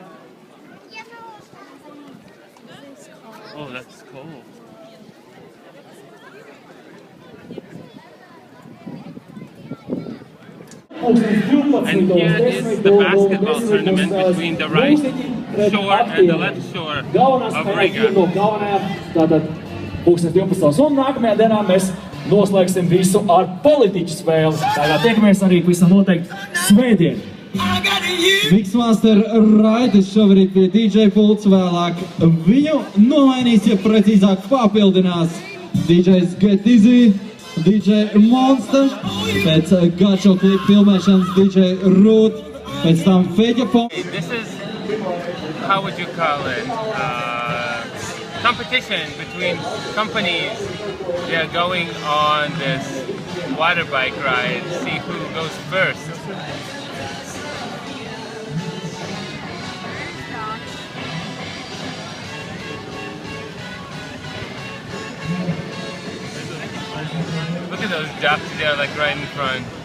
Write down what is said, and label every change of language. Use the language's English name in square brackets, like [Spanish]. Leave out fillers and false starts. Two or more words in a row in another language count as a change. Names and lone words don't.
[English] Oh, that's cool. And here is the basketball tournament between the right shore and the left shore of Riga. [Latvian] Tātad 2012. Un nākamajā dienā mēs noslēgsim visu ar politiķu spēli. Tātad tiekamies arī pavisam noteikti svētdien. Mixmaster Raidis šobrīd pie DJ pults, vēlāk viņu nomainīs, ja precīzāk papildinās DJs Get Easy, DJ Monster, pēc gačo klipu filmēšanas DJ Root, pēc tam Feģa Pom. [English] This is, how would you call it, competition between companies. They're going on this water bike ride, see who goes first. Look at those ducks, they're like right in front.